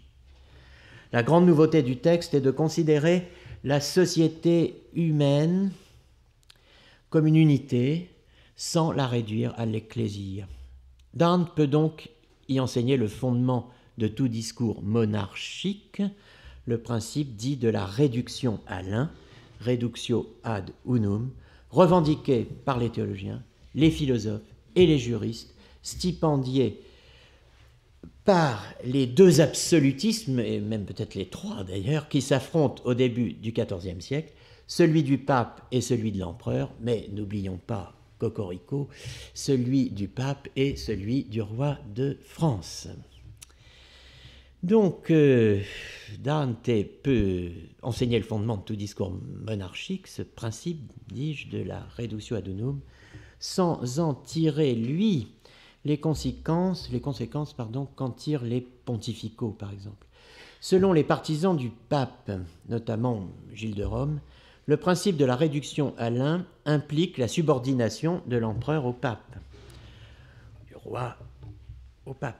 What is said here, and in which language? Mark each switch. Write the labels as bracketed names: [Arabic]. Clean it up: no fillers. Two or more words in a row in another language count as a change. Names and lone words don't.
[French] La grande nouveauté du texte est de considérer la société humaine comme une unité sans la réduire à l'ecclésia. Dante peut donc y enseigner le fondement de tout discours monarchique, le principe dit de la réduction à l'un, [Latin] reductio ad unum, [French] revendiqué par les théologiens, les philosophes et les juristes, stipendiés par les 2 absolutismes, et même peut-être les 3 d'ailleurs, qui s'affrontent au début du XIVe siècle, celui du pape et celui de l'empereur, mais n'oublions pas, cocorico, celui du pape et celui du roi de France. Donc, Dante peut enseigner le fondement de tout discours monarchique, ce principe, dis-je, de la [Latin] reductio ad unum, [French] sans en tirer, lui, les conséquences qu'en tirent les pontificaux, par exemple. Selon les partisans du pape, notamment Gilles de Rome, le principe de la réduction à l'un implique la subordination de l'empereur au pape, du roi au pape.